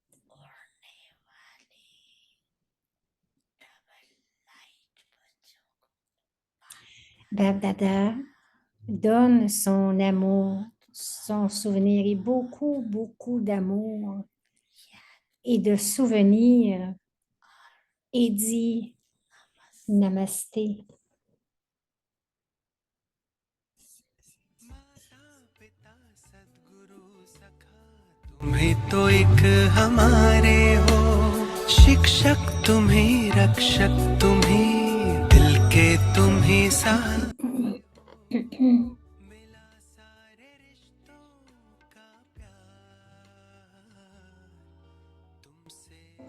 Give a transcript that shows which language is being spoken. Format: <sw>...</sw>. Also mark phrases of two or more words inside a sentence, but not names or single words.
<fr>Bab Dada donne son amour, son souvenir et beaucoup, beaucoup d'amour et de souvenirs et dit Namasté.</fr> <hi>तुम्ही तो एक हमारे हो, शिक्षक तुम्ही, रक्षक तुम्ही, दिल के तुम्ही साथ मिला सारे रिश्तों का प्यार तुमसे।</hi>